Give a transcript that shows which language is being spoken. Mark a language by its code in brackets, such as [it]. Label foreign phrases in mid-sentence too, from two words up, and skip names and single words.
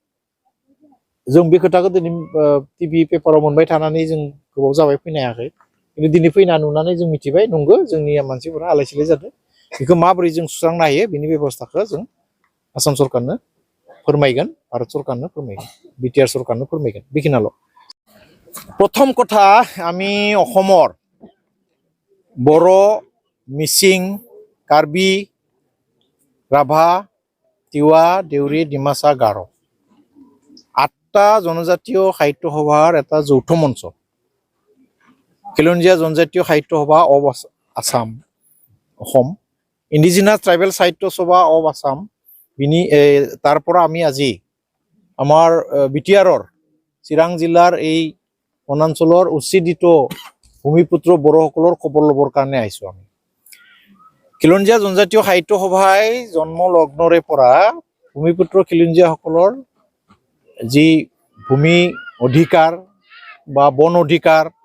[brx] जों बे खोथाखौ दिनै टिभि पेपाराव मोनबाय थानानै जों गोबाव जाबाय फैनो हायाखै खिन्थु दिनै फैना नुनानै जों मिथिबाय नंगौ जोंनि मानसिफोरा आलाय सिलाय जादों बेखौ माबोरै जों सुस्रांनो हायो बेनि बेबस्थाखौ जों आसाम सरकारनो फोरमायगोन भारत सरकारनो फोरमायगोन बिटिआर सरकारनो फोरमायगोन बेखिनियाल' [as] প্ৰথম কথা আমি অসমৰ बर' मिसिं कार्बि राभा तिवा देउरि डिमासा गार' 8টা জনজাতীয় সাহিত্য সভাৰ এটা যৌথ মঞ্চ খিলঞ্জীয়া জনজাতীয় সাহিত্য সভা অফ আসাম অসম ইণ্ডিজিনাছ ট্ৰাইবেল সাহিত্য সভা অফ আসাম বিনি তাৰ পৰা আমি আজি আমাৰ বিটিআৰৰ চিৰাং জিলাৰ এই বনাঞ্চলৰ উচ্ছেদিত ভূমিপুত্ৰ বড়োসকলৰ খবৰ ল'বৰ কাৰণে আহিছোঁ আমি খিলঞ্জীয়া জনজাতীয় সাহিত্য সভাই জন্ম লগ্নৰে পৰা ভূমিপুত্ৰ খিলঞ্জীয়াসকলৰ যি ভূমি অধিকাৰ বা বন অধিকাৰ